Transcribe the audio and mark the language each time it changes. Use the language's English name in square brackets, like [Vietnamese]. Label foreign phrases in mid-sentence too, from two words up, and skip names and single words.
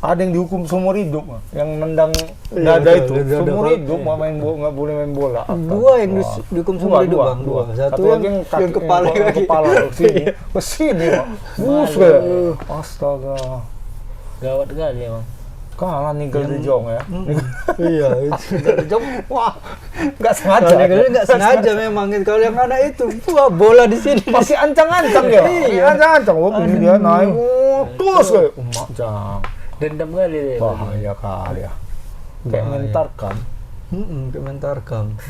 [Indonesian] Ada yang dihukum seumur hidup, yang nendang Iya, dada betul, itu dada. seumur hidup, nggak boleh main bola. Dua yang dihukum seumur hidup, Bang. Dua. Satu lagi yang kaki- kepala yang kaki. kepala ke sini, ke sini, Pak. Buset. Astaga. Gawat kali emang. Kalah Nigel de Jong ya. Iya, Nigel de Jong, wah, nggak sengaja. kalau nggak sengaja memang. Kalau yang anak itu, wah bola di sini. Masih ancang-ancang dia. Iya. Ancang-ancang. Oh, ini dia naik, terus kayak, emak jang. Dendam kali deh. Bahaya kali ya. Kayak Bahaya. mentarkan Kementarkam.